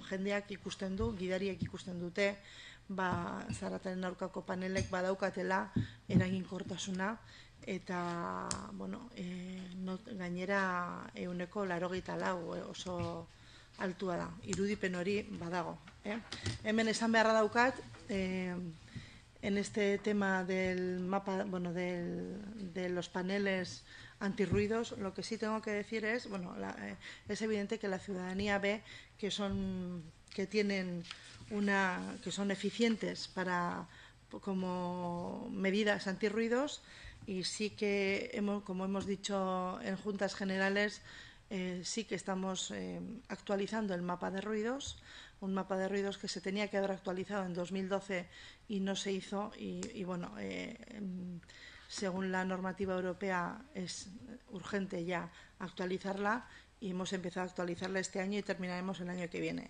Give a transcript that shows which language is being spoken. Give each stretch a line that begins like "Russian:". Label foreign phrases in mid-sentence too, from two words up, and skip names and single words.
Basque: Jendeak ikusten du, gidariek ikusten dute, zarataren aurkako panelek badaukatela eraginkortasuna, eta gainera 84% oso altua da, irudipen hori badago. Hemen esan beharra daukat,
Spanish: en este tema del mapa, de los paneles antirruidos, lo que sí tengo que decir es, es evidente que la ciudadanía ve que son eficientes como medidas antirruidos, y sí que, como hemos dicho en juntas generales, sí que estamos actualizando el mapa de ruidos, un mapa de ruidos que se tenía que haber actualizado en 2012 y no se hizo, y según la normativa europea es urgente ya actualizarla, y hemos empezado a actualizarla este año y terminaremos el año que viene.